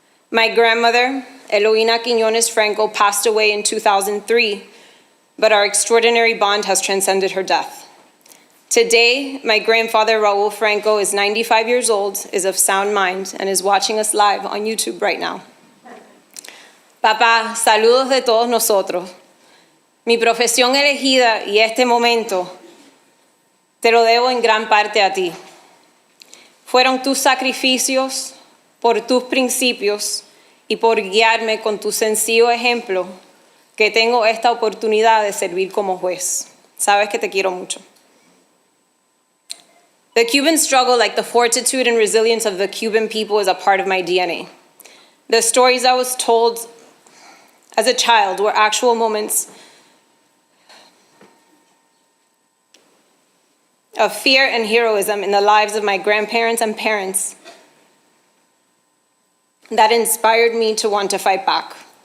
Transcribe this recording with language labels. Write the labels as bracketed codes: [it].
[en] My grandmother, Eloína Quiñones Franco, passed away in 2003, but our extraordinary bond has transcended her death. Today, my grandfather, Raúl Franco, is 95 years old, is of sound mind, and is watching us live on YouTube right now. [es] Papá, saludos de todos nosotros. Mi profesión elegida y este momento te lo debo en gran parte a ti. Fueron tus sacrificios, por tus principios y por guiarme con tu sencillo ejemplo que tengo esta oportunidad de servir como juez. Sabes que te quiero mucho. [en] The Cuban struggle, like the fortitude and resilience of the Cuban people, is a part of my DNA. The stories I was told as a child were actual moments of fear and heroism in the lives of my grandparents and parents that inspired me to want to fight back.